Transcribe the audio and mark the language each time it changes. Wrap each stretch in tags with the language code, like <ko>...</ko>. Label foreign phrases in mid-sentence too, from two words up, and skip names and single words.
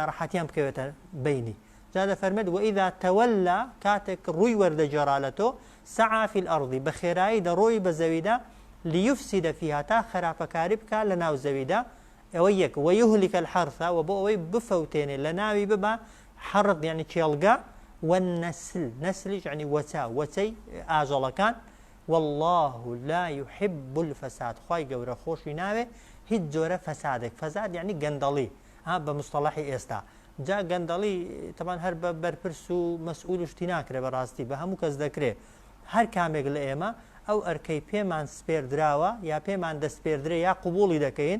<ckb>ناڕەحەتیان بکەوێتە بینی جا دەفەرمێت</ckb> <ar>وئیذا تەوەلا</ar> <ckb>کاتێک ڕووی وەردەجێڕالەتەوە</ckb> <ar>سعى في الأرض</ar> <ckb>بەخێرایی دەڕۆی بە زەویدا</ckb> <ar>لیفسد فيها</ar> <ckb>تا خراپەکاری بکات لە ناو زەویدا ئەوە یەک</ckb> <ar>ويهلك الحرث</ar> <ckb>و بۆ ئەوەی بفەوتێنێ لە ناوی ببا حرث يعني کێڵگا والنسل نسلش يعني وەچەی ئاژەڵەکان</ckb> <ar>والله لا يحب الفساد</ar> <ckb>خوای گەورە خۆشی ناوێ هیچ جۆرە فەسادێک فەساد يعني گەندەڵی بە مستەڵەحی ئێستا جا گەندەڵی تەمان هەر بە بەرپرس و مەسئول شتی ناکرێ بەڕاستی بە هەموو کەس دەکرێت هەر کامێک لە ئێمە ئەو ئەرکەی پێمان سپێردراوە یا پێمان دەستپێردرێ یا قوبوڵی دەکەین</ckb>